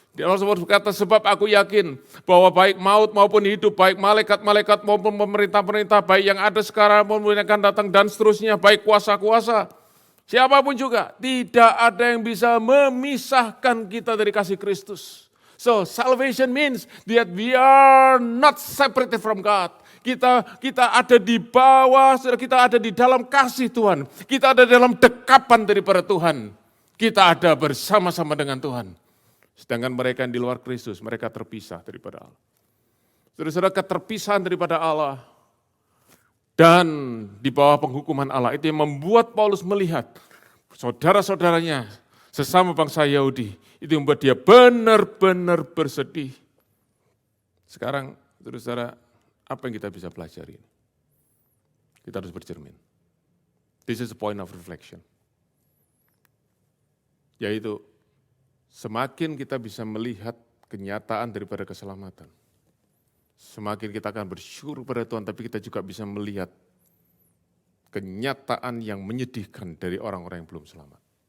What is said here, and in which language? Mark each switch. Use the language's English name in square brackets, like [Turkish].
[Indonesian] Allah berkata, sebab aku yakin bahwa baik maut maupun hidup, baik malaikat-malaikat maupun pemerintah-pemerintah, baik yang ada sekarang maupun yang akan datang dan seterusnya, baik kuasa-kuasa, siapapun juga, tidak ada yang bisa memisahkan kita dari kasih Kristus. [English] So, salvation means that we are not separated from God. [Indonesian] Kita ada di bawah, kita ada di dalam kasih Tuhan. Kita ada dalam dekapan daripada Tuhan. Kita ada bersama-sama dengan Tuhan. Sedangkan mereka yang di luar Kristus, mereka terpisah daripada Allah. Saudara-saudara, keterpisahan daripada Allah dan di bawah penghukuman Allah, itu yang membuat Paulus melihat saudara-saudaranya sesama bangsa Yahudi, itu yang membuat dia benar-benar bersedih. Sekarang, saudara-saudara, apa yang kita bisa pelajari? Kita harus bercermin. [English] This is a point of reflection. [Indonesian] Yaitu, semakin kita bisa melihat kenyataan daripada keselamatan, semakin kita akan bersyukur pada Tuhan, tapi kita juga bisa melihat kenyataan yang menyedihkan dari orang-orang yang belum selamat.